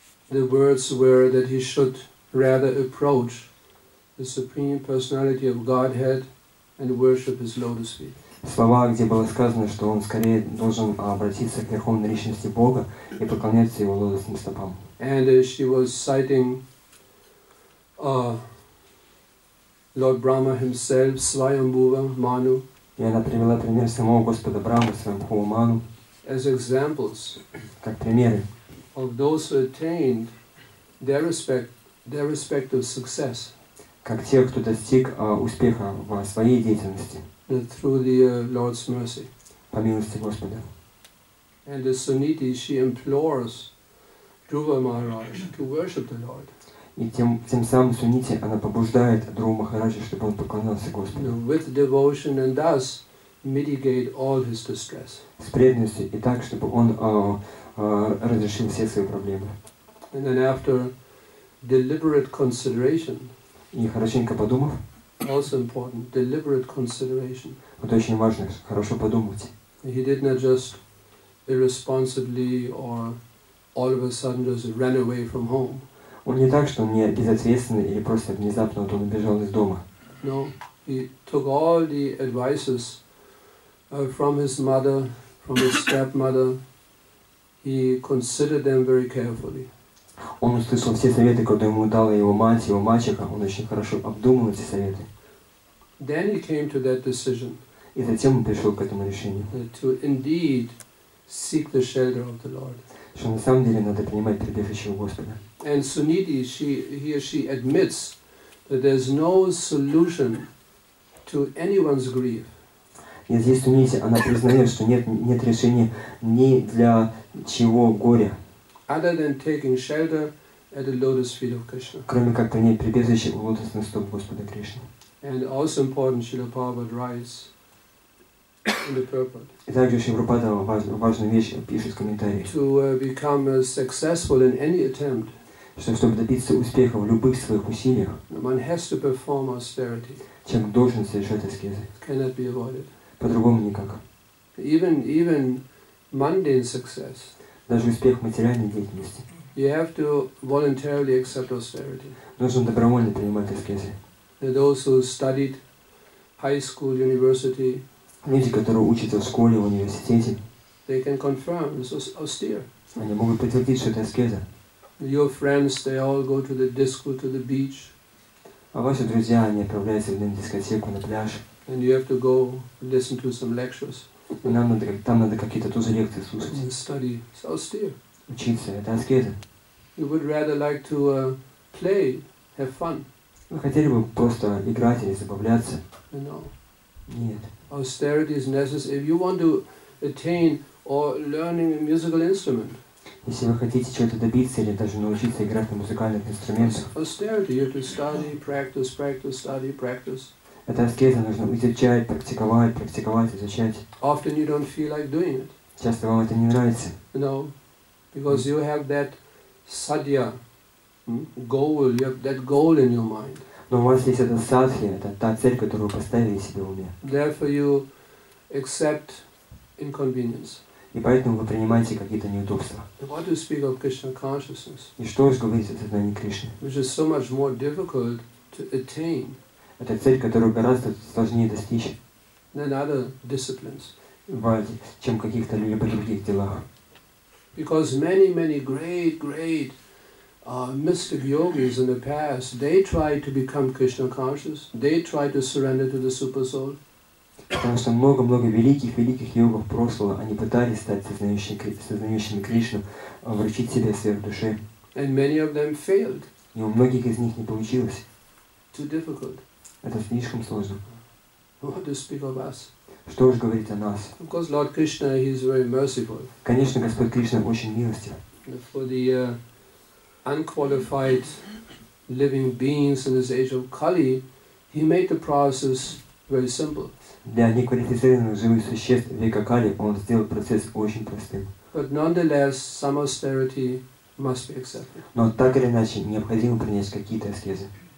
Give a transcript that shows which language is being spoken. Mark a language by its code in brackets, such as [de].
[en] the words were that he should rather approach the Supreme Personality of Godhead and worship His lotus feet. [ru] Слова, где было сказано, что он скорее должен обратиться к Верховной Личности Бога и поклоняться Его лотосным стопам. [en] And she was citing Lord Brahma himself, Swayambhuva Manu, [ru] И она привела пример самого Господа Брахмы, Свамбхува Ману, [en] as examples [ru] как примеры [en] of those who attained their respective success [ru] как тех, кто достиг успеха в своей деятельности [en] through the Lord's mercy. [ru] по милости Господа. [en] And the Suniti, she implores Dhruva Maharaj to worship the Lord. [ru] И тем самым Сунити, она побуждает Dhruva Махараджа, чтобы он поклонялся Господу. [en] With devotion and thus mitigate all his distress. [ru] С преданностью и так, чтобы он разрешил все свои проблемы. [en] And then after deliberate consideration, [ru] и хорошенько подумав, [en] also important, deliberate consideration. [ru] Это очень важно, хорошо подумать. [en] He did not just irresponsibly or all of a sudden just ran away from home. [ru] Он не так, что он не безответственный или просто внезапно он убежал из дома. [en] No, he took all the advices from his mother, from his stepmother. He considered them very carefully. [ru] Он услышал все советы, которые ему дала его мать, его мачеха. Он очень хорошо обдумал эти советы. [en] Then he came to that decision. [ru] И затем он пришел к этому решению. [en] To indeed seek the shelter of the Lord. [ru] Что на самом деле надо принимать прибежище у Господа. [en] And Suniti, she admits that there's no solution to anyone's grief. [ru] И здесь Сунити, она признает, что нет решения ни для чего горя, [en] other than taking shelter at the lotus feet of Krishna. [ru] Кроме как принять прибежище у лотосных стоп Господа Кришны. [en] And also important, Srila Prabhupada writes in the purport. [ru] И также Шрила Прабхупада важную вещь пишет в комментарии. [en] To become successful in any attempt, [ru] что чтобы добиться успеха в любых своих усилиях, [en] one has to perform austerity. [ru] Человек должен совершать аскезы. [en] Cannot be avoided. [ru] По-другому никак. [en] Even mundane success. [ru] Даже успех в материальной деятельности. [en] You have to voluntarily accept austerity. [ru] Нужно добровольно принимать аскезы. [en] Those who studied high school, university, [ru] люди, которые учатся в школе, в университете, [en] they can confirm this is austere. [ru] Они могут подтвердить, что это аскеза. [en] Your friends, they all go to the disco, to the beach. [ru] А ваши друзья, они отправляются на дискотеку, на пляж. [en] And you have to go listen to some lectures. [ru] И там надо какие-то тоже лекции слушать. [en] And study. It's austere. [ru] Учиться, это аскеза. [en] You would rather like to play, have fun. [ru] Вы хотели бы просто играть или забавляться? [en] No. [ru] Нет. [en] Austerity is necessary. If you want to attain or learning a musical instrument, [ru] если вы хотите чего-то добиться или даже научиться играть на музыкальных инструментах, [en] austerity, you have to study, practice, study, practice. [ru] Это аскеза, нужно изучать, практиковать, изучать. [en] Often you don't feel like doing it. [ru] Часто вам это не нравится. [en] No, because you have that sadhya goal, you have that goal in your mind. [ru] Но у вас есть эта садхи, это та цель, которую вы поставили себе в уме. [en] Therefore you accept inconvenience. [ru] И поэтому вы принимаете какие-то неудобства. [en] What to speak of Krishna consciousness, [ru] И что уж говорить о сознании Кришны? [en] which is so much more difficult to attain [ru] Это цель, которую гораздо сложнее достичь, [en] than other disciplines. [ru] чем в каких-то либо других делах. [en] Because many great mystic yogis in the past, they tried to become Krishna conscious, they tried to surrender to the super soul. [ru] Потому что много-много великих йогов прошлого, они пытались стать сознающими Кришну, вручить себе сверхдуше. [en] And many of them failed. [ru] И у многих из них не получилось. [en] Too difficult. [ru] Это слишком сложно. [en] What to speak of us? [ru] Что уж говорить о нас? [en] Of course, Lord Krishna, he is very merciful. [ru] Конечно, Господь Кришна очень милостив. [en] For the unqualified living beings in this age of Kali, he made the process very simple. [ru] Для неквалифицированных живых существ века Кали он сделал процесс очень простым. [en] But nonetheless, some austerity must be accepted. [ru] Но так или иначе, необходимо принять какие-то аскезы.